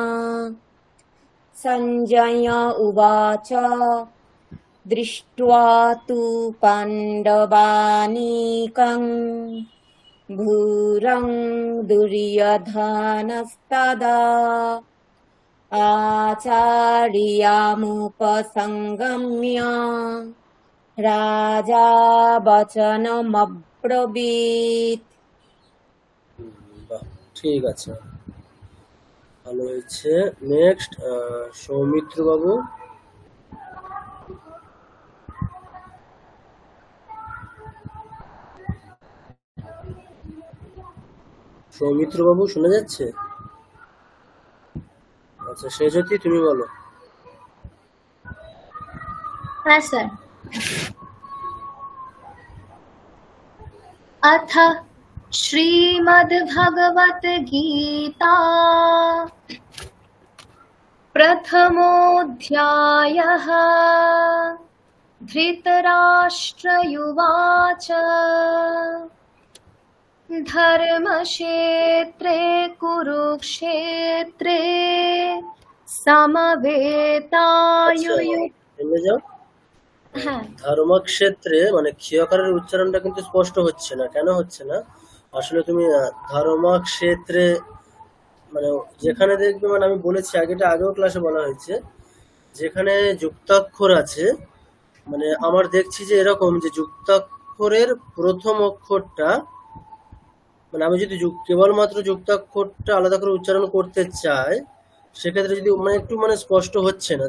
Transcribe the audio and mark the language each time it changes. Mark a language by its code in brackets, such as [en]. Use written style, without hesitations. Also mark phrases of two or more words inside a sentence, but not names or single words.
[sa] सञ्जय उवाच दृष्ट्वा तु पाण्डवानीकं भूरं दुर्योधनस्तदा आचार्यामुपसंगम्य राजा वचनमब्रवीत्। [bn] বাহ, ঠিক আছে, ভালো হয়েছে। নেক্সট সৌমিত্র বাবু। সৌমিত্র বাবু শোনা যাচ্ছে? আচ্ছা, শেষতী তুমি বলো। হ্যাঁ স্যার। [sa] अथ श्रीमद्भगवद्गीता प्रथमोऽध्यायः। धृतराष्ट्रयुवाच धर्मक्षेत्रे कुरुक्षेत्रे समवेतायुयुः। [bn] থেমে যাও। হ্যাঁ ধর্মক্ষেত্রে মানে ক্ষয়কারের উচ্চারণটা কিন্তু স্পষ্ট হচ্ছে না। কেন হচ্ছে না? আসলে তুমি ধর্মক্ষেত্রে মানে যেখানে দেখবে, মানে আমি বলেছি আগেও ক্লাসে বলা হয়েছে, যেখানে যুক্তাক্ষর আছে, মানে আমার দেখছি যে এরকম যে যুক্তাক্ষরের প্রথম অক্ষরটা, মানে আমি যদি কেবলমাত্র যুক্তাক্ষরটা আলাদা করে উচ্চারণ করতে চাই, সেক্ষেত্রে যদি মানে একটু মানে স্পষ্ট হচ্ছে না।